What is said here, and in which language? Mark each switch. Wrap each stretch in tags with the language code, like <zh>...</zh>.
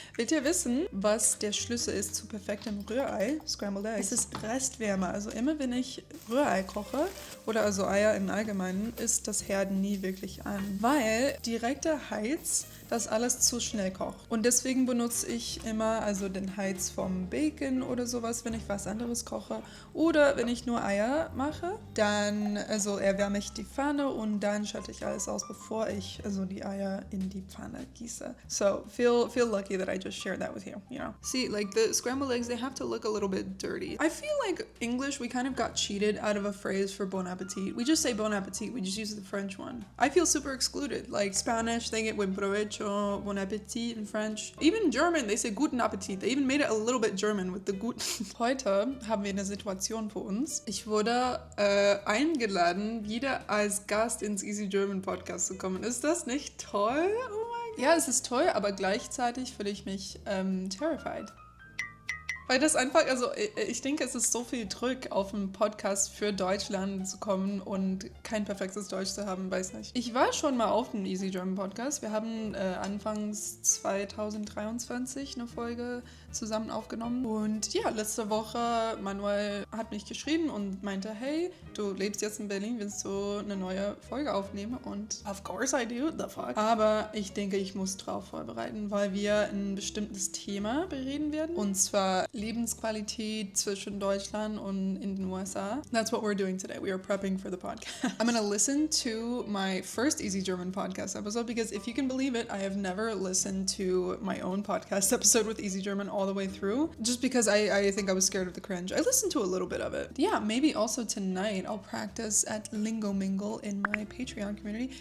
<de>Wollt ihr wissen, was der Schlüssel ist zu perfektem Rührei, Scrambled Eggs? Es ist Restwärme, also immer wenn ich Rührei koche oder also Eier im Allgemeinen, ist das Herd nie wirklich an, weil direkter Heiz das alles zu schnell kocht. Und deswegen benutze ich immer also den Heiz vom Bacon oder sowas, wenn ich was anderes koche. Oder wenn ich nur Eier mache, dann also erwärme ich die Pfanne und dann schalte ich alles aus, bevor ich also die Eier in die Pfanne gieße.</de> <en>So feel lucky that I just shared that with you, you know. See, like the scrambled eggs, they have to look a little bit dirty. I feel like English, we kind of got cheated out of a phrase for bon appetit. We just say bon appetit, we just use the French one. I feel super excluded. Like Spanish, they get</en> <es>buen provecho,</es> <en>bon appetit in French. Even German, they say</en> <de>guten Appetit.</de> <en>They even made it a little bit German with the guten.</en> <de>Heute haben wir eine Situation für uns. Ich wurde eingeladen, wieder als Gast ins Easy German Podcast zu kommen. Ist das nicht toll? Oh mein Gott. Ja, es ist toll, aber gleichzeitig fühle ich mich terrified. Weil das einfach, also ich denke, es ist so viel Druck auf einen Podcast für Deutschland zu kommen und kein perfektes Deutsch zu haben, weiß nicht. Ich war schon mal auf dem Easy German Podcast. Wir haben anfangs 2023 eine Folge zusammen aufgenommen. Und ja, letzte Woche, Manuel hat mich geschrieben und meinte, hey, du lebst jetzt in Berlin, willst du eine neue Folge aufnehmen? Und</de> <en>of course I do, the fuck.</en> <de>Aber ich denke, ich muss drauf vorbereiten, weil wir ein bestimmtes Thema bereden werden. Und zwar Lebensqualität zwischen Deutschland und in den USA.</de> <en>That's what we're doing today. We are prepping for the podcast. I'm going to listen to my first Easy German podcast episode because if you can believe it, I have never listened to my own podcast episode with Easy German all the way through just because I think I was scared of the cringe. I listened to a little bit of it. Yeah, maybe also tonight I'll practice at Lingopie in my Patreon community.</en>